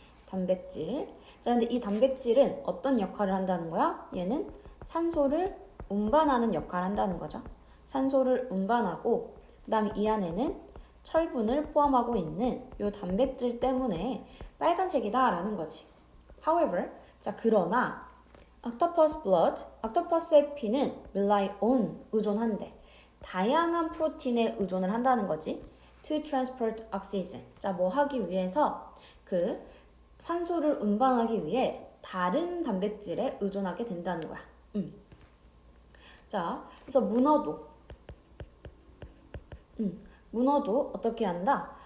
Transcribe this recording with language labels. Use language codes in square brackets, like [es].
[ko] 단백질. 자, 근데 이 단백질은 어떤 역할을 한다는 거야? 얘는 산소를 운반하는 역할을 한다는 거죠. 산소를 운반하고 그 다음에 이 안에는 철분을 포함하고 있는 요 단백질 때문에 빨간색이다 라는 거지. [en] However, [ko] 자, 그러나 [en] octopus blood, octopus의 피는 rely on, [ko] 의존한대. 다양한 프로틴에 의존을 한다는 거지. [en] To transport oxygen. [ko] 자, 뭐 하기 위해서 그 산소를 운반하기 위해 다른 단백질에 의존하게 된다는 거야. 자, 그래서 문어도 어떻게 한다?